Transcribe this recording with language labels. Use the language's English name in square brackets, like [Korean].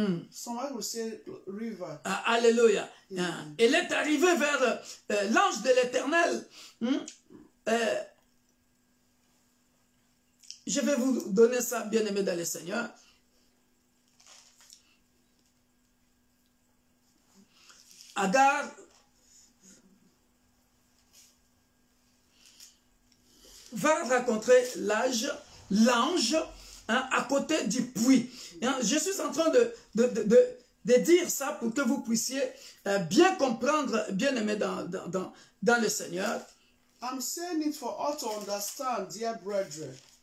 [English] Somebody will say river. Alléluia. [French] Elle est arrivée vers l'ange de l'Éternel. Je vais vous donner ça, bien-aimé dans le Seigneur. Agar va rencontrer l'ange à côté du puits. Je suis en train de dire ça pour que vous puissiez bien comprendre, bien aimé dans le Seigneur. [English] I'm saying it for us to understand, dear brethren.